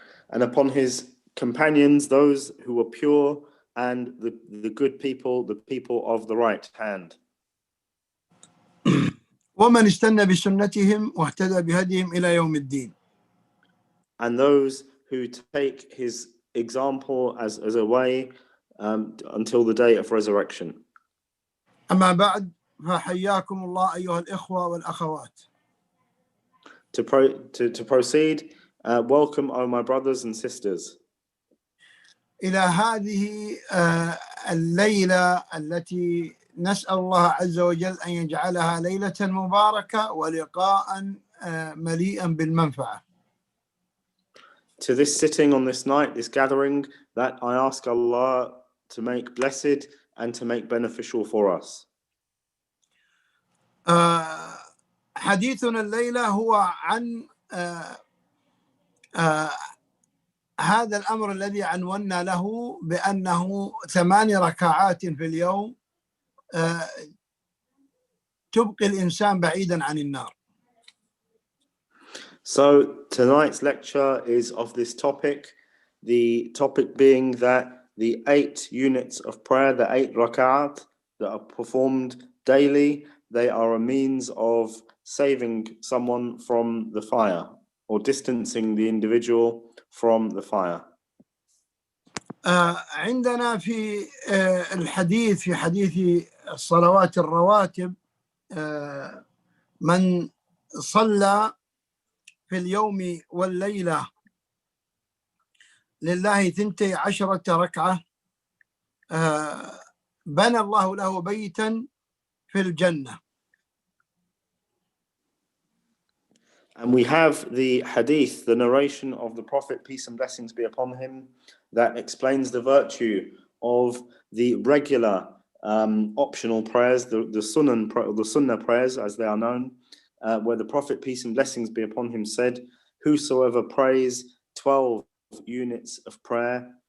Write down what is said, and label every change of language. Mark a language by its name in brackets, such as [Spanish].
[English] And upon his companions, those who were pure and the good people, the people of the right hand. [Arabic] ومن استنى بسنتهم واهتدى بهديهم إلى يوم الدين. [English] And those who take his example as a way until the day of resurrection. [Arabic] أما بعد، فحياكم الله أيها الإخوة والأخوات. [English] To proceed, welcome, O my brothers and sisters. [Arabic] إلى هذه الليلة التي نسأل الله عز وجل أن يجعلها ليلة مباركة ولقاء مليئا بالمنفعة. [English] To this sitting on this night, this gathering, that I ask Allah to make blessed and to make beneficial for us. [Arabic] حديثنا الليلة هو عن هذا الأمر الذي عنونا له بأنه 8 ركعات في اليوم تبقي الإنسان بعيدا عن النار. [English] So tonight's lecture is of this topic, the topic being that the 8 units of prayer, the 8 rak'at that are performed daily, they are a means of saving someone from the fire or distancing the individual from the fire. [Arabic] عندنا في الحديث في حديث الصلوات الرواتب من صلى في اليوم والليلة لله 12 ركعة بنى الله له بيتا في الجنة. [English] And we have the hadith, the narration of the Prophet, peace and blessings be upon him, that explains the virtue of the regular optional prayers, the sunnah prayers as they are known, where the Prophet, peace and blessings be upon him, said, whosoever prays 12 units of prayer